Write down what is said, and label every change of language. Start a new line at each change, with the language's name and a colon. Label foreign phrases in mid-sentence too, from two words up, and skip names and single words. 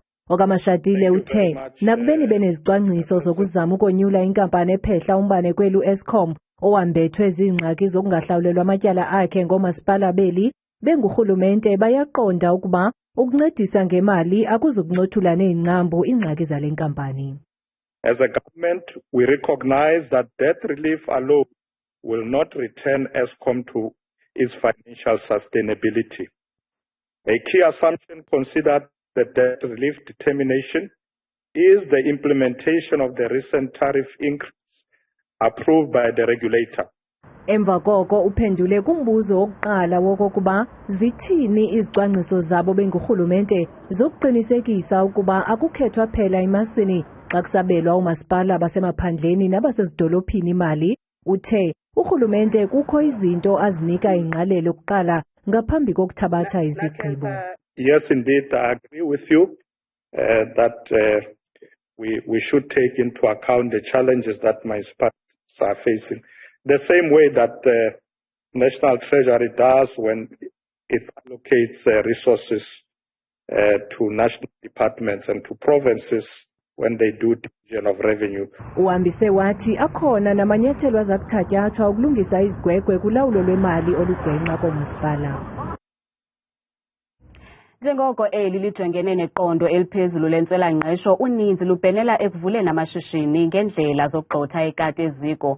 Xhosa: OkaMashatile uthe nakubeni benezicwangciso zokuzama ukonyula inkampani ephehla umbane kweli uEskom owambethwe zingxaki zokungahlawulelwa amatyala akhe ngomasipalabeli bengurhulumente bayaqonda ukuba ukuncedisa ngemali akuzukuncothula neengcambu ingxaki zale nkampani.
English: As a government, we recognize that debt relief alone will not return Eskom to its financial sustainability. A key assumption considered the debt relief determination is the implementation of the recent tariff increase approved by the regulator.
Xhosa: Emva koko Uphendule kumbuzo wokuqala wokokuba zithini izicwangciso zabo bengurhulumente zokuqinisekisa ukuba akukhethwa phela imasini xa kusabelwa umasipala basemaphandleni nabasezidolophini imali. Uthe urhulumente kukho izinto azinika ingqalelo kuqala ngaphambi kokuthabatha izigqibo.
English: Yes, indeed, I agree with you that we should take into account the challenges that municipalities are facing. The same way that the National Treasury does when it allocates resources to national departments and to provinces when they do division of revenue.
Xhosa: Uhambise wathi akhona namanyathelo azakuthatyathwa ukulungisa izigwegwe kulawulo lwemali olugwenxa komasipala. Njengoko eli lijongene neqondo eliphezulu lentswela-ngqesho, uninzi lubhenela ekuvuleni amashishini ngendlela zokugxotha ekati eziko.